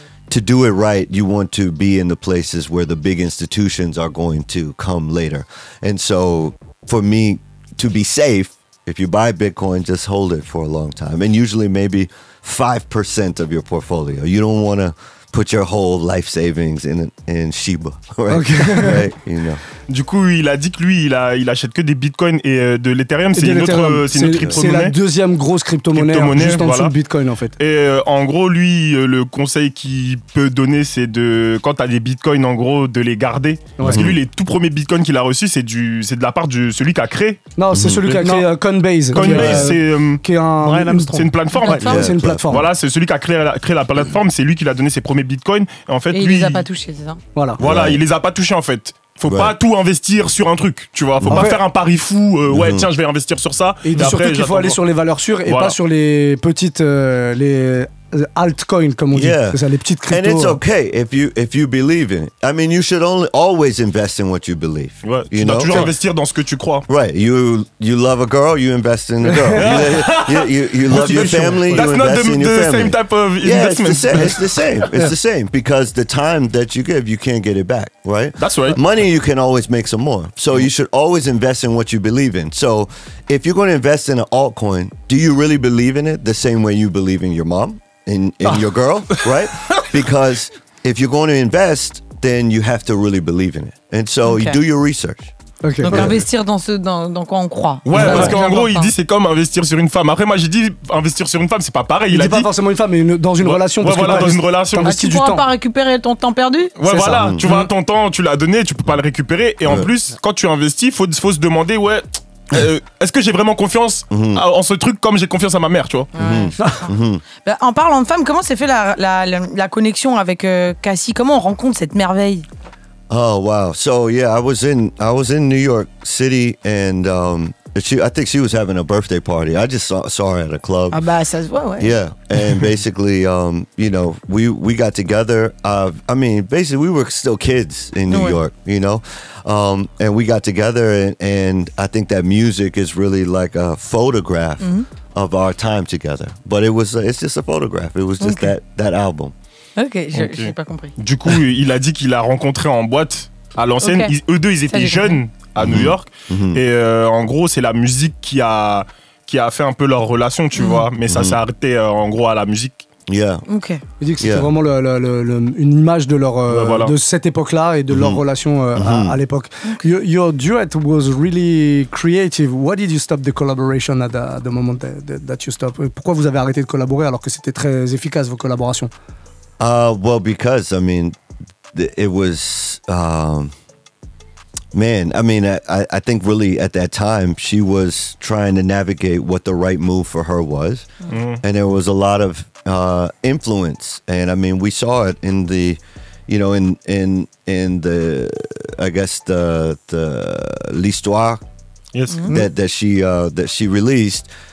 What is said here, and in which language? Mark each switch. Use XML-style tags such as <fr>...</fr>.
<en>To do it right, you want to be in the places where the big institutions are going to come later. And so for me, to be safe, if you buy Bitcoin, just hold it for a long time. And usually maybe 5% of your portfolio. You don't want to put your whole life savings in Shiba, right? Okay. Right? You know.</en> <fr>Du coup, il a dit que lui, il achète que des bitcoins et de l'Ethereum, c'est une autre crypto-monnaie. C'est la deuxième grosse crypto-monnaie juste en dessous de Bitcoin, en fait. Et en gros, lui, le conseil qu'il peut donner, c'est de, quand tu as des bitcoins, en gros, de les garder. Parce que lui, les tout premiers bitcoins qu'il a reçus, c'est de la part de celui qui a créé. Non, c'est celui qui a créé Coinbase. Coinbase, c'est une plateforme. C'est une plateforme. Voilà, c'est celui qui a créé la plateforme, c'est lui qui a donné ses premiers bitcoins. Et en fait, lui, il les a pas touchés, c'est ça? Voilà, il les a pas touchés, en fait. Faut pas tout investir sur un truc, tu vois. Faut pas faire un pari fou. Tiens, je vais investir sur ça. Et il dit surtout qu'il faut aller sur les valeurs sûres et pas sur les petites, les altcoins, comme on dit. C'est ça, les petites cryptos.</fr> <en>And it's okay if you believe in it. I mean, you should always invest in what you believe.</en> <fr>Ouais, tu dois toujours investir dans ce que tu crois.</fr> <en>Right. You love a girl, you invest in the girl. you love your family, you invest in your family. That's not the same type of investment. It's the same. It's the same because the time that you give, you can't get it back, right? That's right. Money, you can always make some more. So you should always invest in what you believe in. So if you're going to invest in an altcoin, do you really believe in it the same way you believe in your mom? In your girl, right? Because if you're going to invest, then you have to really believe in it. And so you do your research. Okay.</en> <fr>Donc investir dans quoi on croit. Ouais, parce qu'en gros, il dit c'est comme investir sur une femme. Après, moi, j'ai dit investir sur une femme, c'est pas pareil. Il dit pas forcément une femme, mais dans une relation. Ouais, voilà, dans une relation. Tu pourras pas récupérer ton temps perdu. Ouais, voilà. Tu vois, ton temps, tu l'as donné, tu peux pas le récupérer. Et en plus, quand tu investis, faut se demander, est-ce que j'ai vraiment confiance en ce truc comme j'ai confiance à ma mère, tu vois? En parlant de femmes, comment s'est fait la connexion avec Cassie? Comment on rencontre cette merveille?</fr> <en>Oh wow! So yeah, I was in New York City, and I think she was having a birthday party. I just saw her at a club.</en> <fr>Ah bah ça se voit, ouais.</fr> <en>Yeah, and basically, you know, we got together. I mean, basically, we were still kids in New York, you know, and we got together, and I think that music is really like a photograph of our time together. But it's just a photograph. It was just that album.</en> <fr>Ok, j'ai pas compris. Du coup, il a dit qu'il a rencontré en boîte à l'ancienne. Eux deux, ils étaient jeunes à New York. Et en gros, c'est la musique qui a fait un peu leur relation, tu vois. Mais ça s'est arrêté en gros à la musique.</fr> <en>Yeah.</en> <fr>Ok. Il dit que c'était vraiment une image de leur de cette époque-là et de leur relation à l'époque.</fr> <en>Your duet was really creative. Why did you stop the collaboration at the moment that you stopped?</en> <fr>Pourquoi vous avez arrêté de collaborer alors que c'était très efficace vos collaborations?</fr> <en>Well, because I mean, it was, man. I mean, I think really at that time she was trying to navigate what the right move for her was, and there was a lot of influence. And I mean, we saw it in the, you know, in the, I guess the l'histoire, that she released.</en>